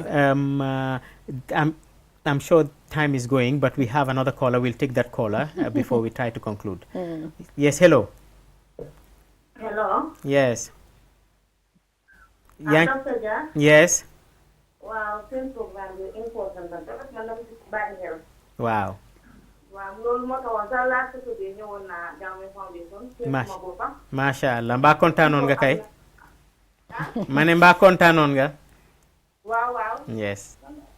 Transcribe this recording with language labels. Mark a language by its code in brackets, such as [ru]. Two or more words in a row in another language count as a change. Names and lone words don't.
[en] I'm sure time is going, but we have another caller. We'll take that caller before we try to conclude. Yes, hello. Hello. Yes. Dr. Jah. Yes. [wo] Wow, seen program bi important na dafa man dama ci bàyyi xel. [en] Wow. [wo] Waaw loolu moo taxoon sax [en] last Saturday [wo] ñëwoon naa Jammeh Foundation. Macha ma boppam. [ar] ما شاء الله. [wo] Mbaa kontaanoon nga kay? Ma ne mbaa kontaanoon nga? Waaw waaw. [en] Yes.